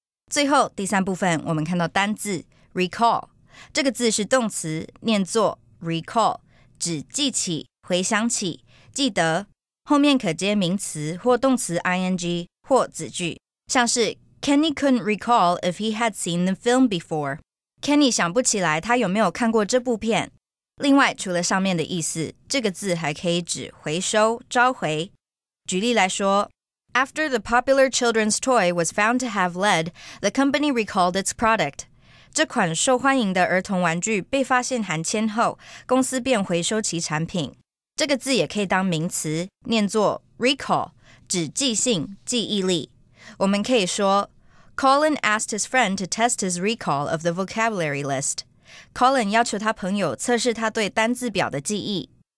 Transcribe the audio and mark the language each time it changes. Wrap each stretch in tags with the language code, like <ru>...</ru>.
<zh>最后第三部分我们看到单字 recall， 这个字是动词，念作 recall， 指记起、回想起、记得，后面可接名词或动词 ing 或子句，像是</zh> <en>Kenny couldn't recall if he had seen the film before.</en> <zh>Kenny 想不起来他有没有看过这部片。另外，除了上面的意思，这个字还可以指回收、召回。举例来说，</zh> <en>After the popular children's toy was found to have lead, the company recalled its product.</en> <zh>这款受欢迎的儿童玩具被发现含铅后，公司便回收其产品。这个字也可以当名词，念作 recall， 指记性、记忆力。我们可以说</zh> <en>Colin asked his friend to test his recall of the vocabulary list.</en> <zh>Colin 要求他朋友测试他对单字表的记忆。</zh>